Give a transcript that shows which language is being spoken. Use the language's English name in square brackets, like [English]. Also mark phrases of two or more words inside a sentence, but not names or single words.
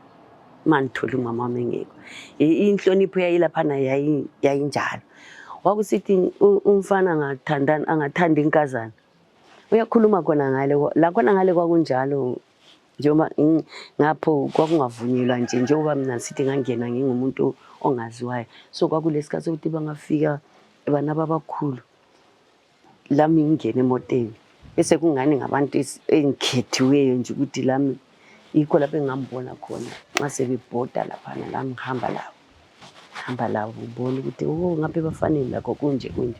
[North Ndebele] Mangithola umama wami engekho. Inhlonipho yayilaphana yayinjalo. Wakusithi umfana angathanda inkazana. Uyakhuluma khona ngale la khona ngale kwakunjalo njengoba ngapho kwakungavunyelwa nje njengoba mina sithi ngangena ngingumuntu ongaziwayo. So kwakulesikhathi ukuthi bangafika bana babakhulu lami ngingena emoteni bese kungani ngabantu engikhethiweyo nje ukuthi lami yikho lapho engambona khona nxa sebebhoda lapha lami ngihamba labo ubona ukuthi ngabe bafanele lakho kunje.